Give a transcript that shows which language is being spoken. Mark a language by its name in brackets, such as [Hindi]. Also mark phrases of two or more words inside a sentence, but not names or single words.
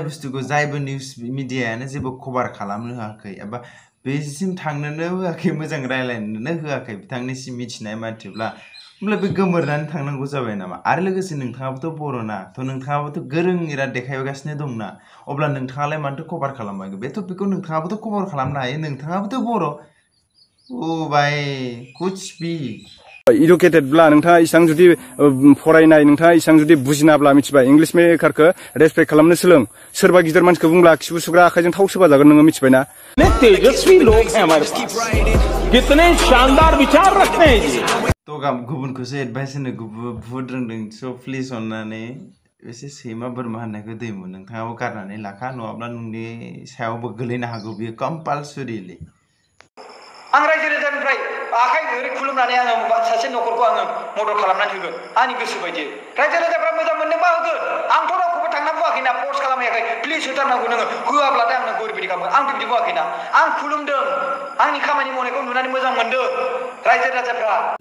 [Bodo] बुस्थुखौ जायबो निउस मिडियायानो जेबो कभार खालामनो होआखै एबा बेसिम थांनोनो होआखै मोजां रायलायनोनो होआखै बिथांनिसिम मिथिनाय मानसिब्ला होमब्ला बे गोमोरनानै थांनांगौ जाबाय नामा आरो लोगोसे नोंथाङाबोथ' बर'ना थ' नोंथाङाबोथ' गोरों इराद देखायगासिनो दंना अब्ला नोंथाङालाय मानोथो कभार खालामाखै बे टपिकखौ नोंथाङाबोथ' कभार खालामनो हायो नोंथाङाबोथ' बर' [Hindi] ओ भाई कुछ भी [Bodo] इडुकेटेडब्ला नोंथाङा इसां जुदि फरायनाय नोंथाङा इसां जुदि बुजिनाब्ला मिथिबाय इंलिश मेकारखौ रेसपेक्ट खालामनो सोलों सोरबा गिदिर मानसिखौ बुंब्ला खिबु सुग्रा आखाइजों थाव सोबा जागोन नोङो मिथिबायना [Hindi] तेजस्वी लोग हैं हमारे पास कितने शानदार विचार रखते हैं जी [Bodo] तो गुबुनखौसो एडभाइस होनो बुहुद रोंदों स' प्लिज अननानै एसे सैमा बोरमा होननायखौ दैमोन नोंथाङाबो गारनानै लाखा नङाब्ला नोंनि सायावबो गोलैनो हागौ बेयो कम्पालसरिलि आं रायजो राजानिफ्राय आखाइ ओरै खुलुमनानै आङो सासे न'खरखौ आङो मदद खालामनानै होगोन आंनि गोसो बायदि रायजो राजाफ्रा मोजां मोनदोंबा होगोन आंथ' रावखौबो थांना बुङाखैना फर्स खालामाखै प्लिज होथारनांगौ नोङो होआब्लाथाय आंनो ओरैबायदि खालामगोन आं बिदि बुङाखैना आं खुलुमदों आंनि खामानि मावनायखौ नुनानै मोजां मोनदों रायजो राजाफ्रा